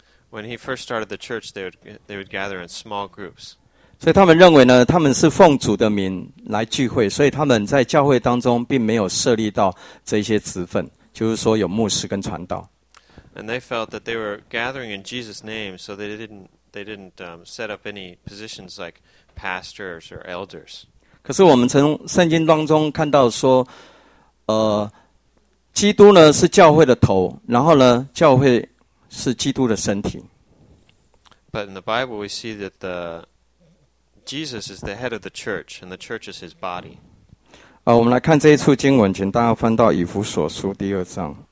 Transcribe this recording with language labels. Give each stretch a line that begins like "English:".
English: When he first started the church, they would gather in small groups.
Chinese: 所以他们认为呢，他们是奉主的名来聚会，所以他们在教会当中并没有设立到这些职分，就是说有牧师跟传道。
English: And they felt that they were gathering in Jesus' name, so they didn't set up any positions like pastors or elders.
Chinese: 可是我们从圣经当中看到说，基督呢是教会的头，然后呢，教会是基督的身体。
English: But in the Bible, we see that the Jesus is the head of the church, and the church is his body.
Chinese: 我们来看这一处经文，请大家翻到以弗所书第二章。